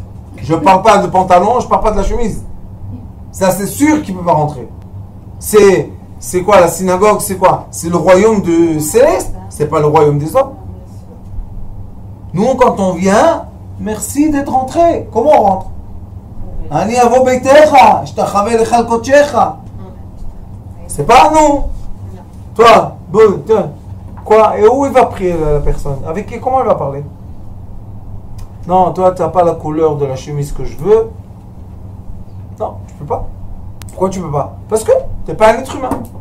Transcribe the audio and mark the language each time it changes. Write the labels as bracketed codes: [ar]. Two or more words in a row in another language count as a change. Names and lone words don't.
[fr] Je ne parle pas de pantalon, je ne parle pas de la chemise. Ça, c'est sûr qu'il ne peut pas rentrer. C'est quoi la synagogue? C'est quoi? C'est le royaume de Céleste. C'est pas le royaume des hommes. Nous, quand on vient, merci d'être rentré. Comment on rentre? [he] אני אבוא ביתך, אשתחווה אל היכל קדשך. [fr] C'est pas nous. Toi, bon, quoi? Et où il va prier la personne? Avec qui? Comment elle va parler? Non, toi, tu n'as pas la couleur de la chemise que je veux. Non, tu peux pas. Pourquoi tu peux pas? Parce que tu n'es pas un être humain.